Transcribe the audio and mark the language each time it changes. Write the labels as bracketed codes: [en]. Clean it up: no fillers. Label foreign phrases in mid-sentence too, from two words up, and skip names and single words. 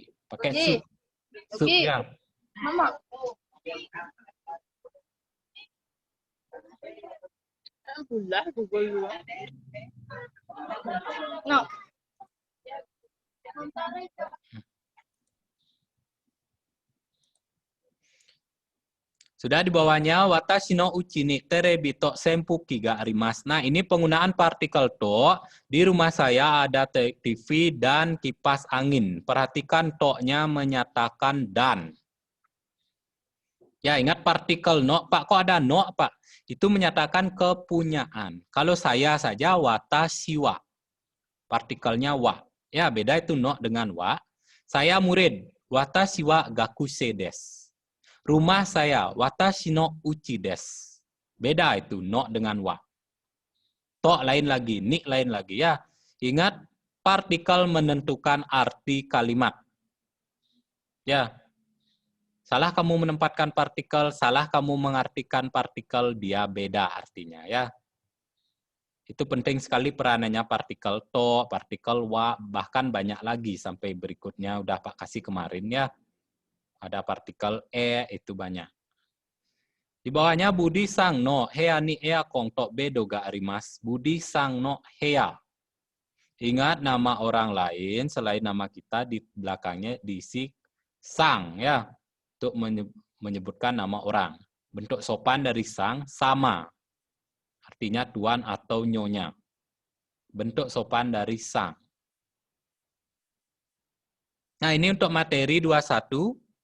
[id] Pakai sup. Sup ya. Mama. No. Sudah di bawahnya, [ja] 私の家にテレビと扇風機があります. [id] Nah, ini penggunaan partikel to. Di rumah saya ada TV dan kipas angin. Perhatikan to-nya menyatakan dan. Ya, ingat partikel no. Pak, kok ada no, Pak? Itu menyatakan kepunyaan. Kalau saya saja, [ja] 私は. [id] Partikelnya wa. Ya, beda itu no dengan wa. Saya murid. [ja] 私は学生です. [id] Rumah saya, [ja] 私の家です. [id] Beda itu, no dengan wa. To lain lagi, ni lain lagi ya. Ingat, partikel menentukan arti kalimat. Ya. Salah kamu menempatkan partikel, salah kamu mengartikan partikel, dia beda artinya ya. Itu penting sekali peranannya partikel to, partikel wa, bahkan banyak lagi sampai berikutnya udah Pak kasih kemarin ya. Ada partikel itu banyak. Di bawahnya [ja] ブディさんの部屋にエアコンとベッドがあります. ブディさんの部屋. [id] Ingat nama orang lain selain nama kita di belakangnya diisi sang ya. Untuk menyebutkan nama orang. Bentuk sopan dari sang sama. Artinya tuan atau nyonya. Bentuk sopan dari sang. Nah, ini untuk materi 21.